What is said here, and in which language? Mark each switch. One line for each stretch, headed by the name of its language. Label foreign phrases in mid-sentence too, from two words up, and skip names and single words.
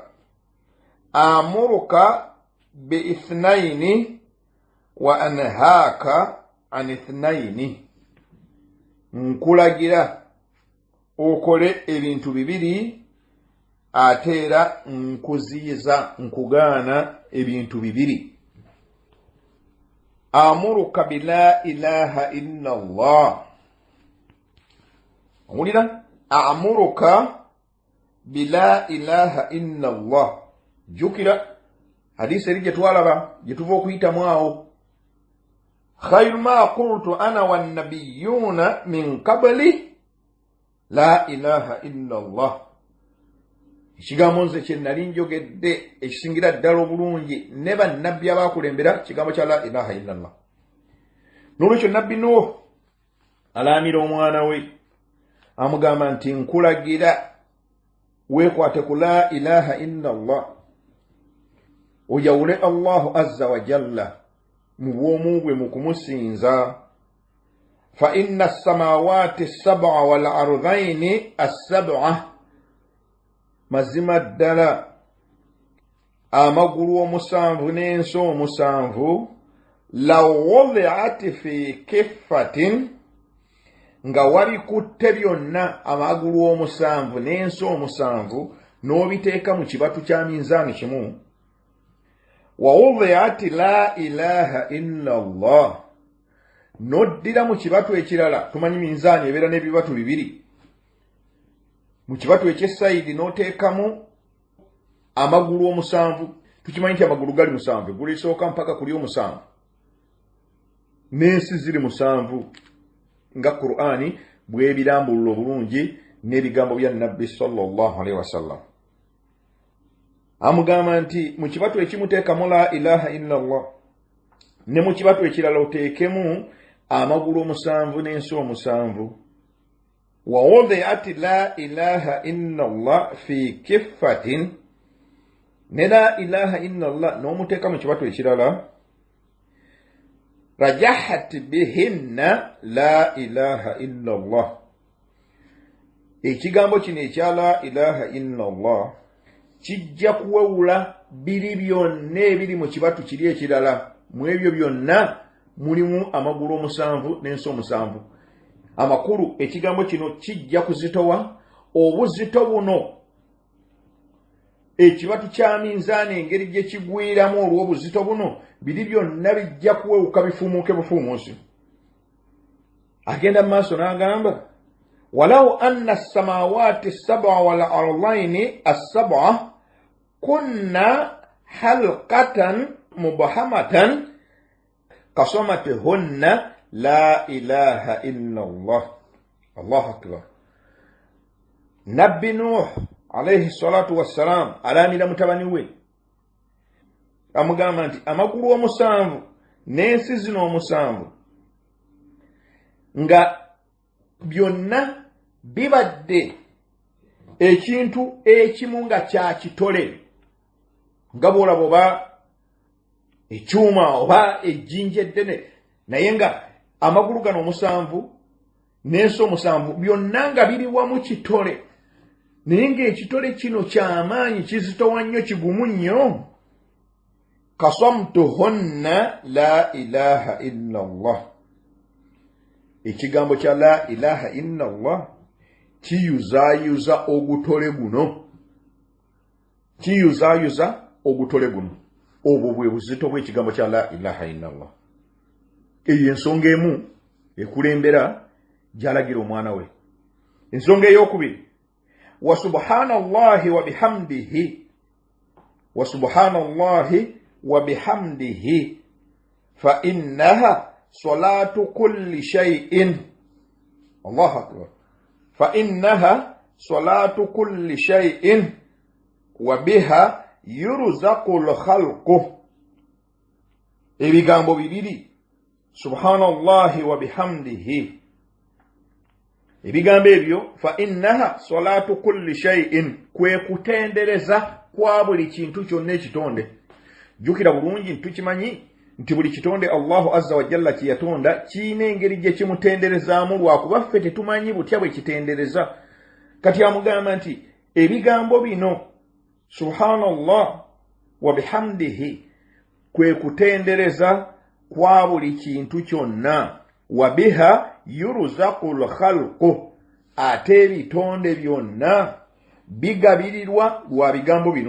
Arabic: آمرك باثنتين وأنهاك عن اثنتين,
Ganda: nkulagira okole ebintu bibiri ate era nkuziyiza nkugaana ebintu bibiri.
Arabic: آمرك بلا إله إلا الله, owulira? آمرك بلا إله إلا الله.
Ganda: Jukira hadisi eri gye twalaba gye tuva okuyitamu awo,
Arabic: خير ما قلت أنا والنبيون من قبلي لا إله إلا الله.
Ganda: Ekigambo nze kye nali njogedde ekisingira ddala obulungi ne bannabbi abaakulembera kigambo kya
Arabic: لا إله إلا الله.
Ganda: N'olwekyo nabbi Nuh alaamira omwana we amugamba nti nkulagira weekwate ku
Arabic: لا إله إلا الله,
Ganda: oyawule
Arabic: الله عز وجل
Ganda: mu bwomu bwe mu kumusinza.
Arabic: فإن السماوات السبع والأرضين السبع wal ardhaini as-sab'a,
Ganda: mazima ddala amagulu omusanvu n'ensi omusanvu
Arabic: لو وضعت في كفة,
Ganda: nga wabikutte byonna amagulu omusanvu n'ensi omusanvu n'obiteeka mu kibatu kya minzaani kimu,
Arabic: ووضعت لا إله إلا الله,
Ganda: n'oddira mu kibatu ekirala. Tumanyi minzaani ebeera n'ebibatu bibiri. Mu kibatu eky'essayidi n'oteekamu amagulu omusanvu. Tukimanyi nti amagulu gali musanvu, eggulu erisooka mpaka kuli omusanvu, n'ensi ziri musanvu nga Qur'ani bw'ebirambulula obulungi n'ebigambo bya nabbi
Arabic: صلى الله عليه وسلم.
Ganda: Amugamba nti mu kibatu ekimuteekamu
Arabic: لا إله إلا الله
Ganda: ne mu kibatu ekirala oteekemu amagulu 7 n'ensi 7.
Arabic: ووضعت لا إله إلا الله في كفة, ne لا إله إلا الله
Ganda: n'omuteeka mu kibatu ekirala
Arabic: رجحت بهن لا إله إلا الله.
Ganda: Ekigambo kino ekya
Arabic: لا إله إلا الله
Ganda: kijja kuwewula biri byonna ebiri mu kibatu kiri ekirala. Mu ebyo byonna mulimu amagulu 7 n'ensi 7. Amakulu ekigambo kino kijja kuzitowa obuzito buno ekibatu kya minzaani engeri gye kigwiramu olw'obuzito buno biri byonna bijja kuwewuka bifumuuke bufuumuusi. Agenda mu maaso n'agamba
Arabic: ولو أن السماوات السبع والأرضين السبع كن حلقة مبهمة قصمتهن لا إله إلا الله. الله أكبر.
Ganda: Nabbi Nuh
Arabic: عليه الصلاة والسلام
Ganda: alamira mutabani we amugamba nti amagulu 7 n'ensi zino 7 nga byonna bibadde ekintu ekimu nga kya kitole, nga bw'olaba oba ekyuma oba ejjinja eddene, naye nga amagulu gano 7 n'ensi 7 byonna nga biri wamu kitole, naye ng'ekitole kino ky'amaanyi kizitowa nnyo kigumu nnyo.
Arabic: قصمتهن لا إله إلا الله.
Ganda: Ekigambo kya
Arabic: لا إله إلا الله
Ganda: kiyuzaayuza ogutole guno, kiyuzaayuza ogutole guno. Obwo bwe buzito bw'ekigambo kya
Arabic: لا إله إلا الله.
Ganda: Eyo ensonga emu ekulembera gy'alagira omwana we. Ensonga ey'okubiri,
Arabic: وسبحان الله وبحمده وسبحان الله وبحمده فإنها صلاة كل شيء. الله أكبر فإنها صلاة كل شيء وبها يرزق الخلق.
Ganda: Ebigambo bibiri,
Arabic: سبحان الله وبحمده.
Ganda: Ebigambo ebyo
Arabic: فإنها صلاة كل شيء,
Ganda: kwe kutendereza kwa buli kintu kyonna ekitonde. Jukira bulungi tukimanyi nti buli kitonde
Arabic: الله عز وجل
Ganda: kiyatonda kiina engeri gye kimutenderezaamu, lwakuba ffe tetumanyi butya bwe kitendereza. Kati amugamba nti ebigambo bino
Arabic: سبحان الله وبحمده
Ganda: kwe kutendereza kwa buli kintu kyonna,
Arabic: وبها يرزق الخلق,
Ganda: ate ebitonde byonna bigabirirwa lwa bigambo bino.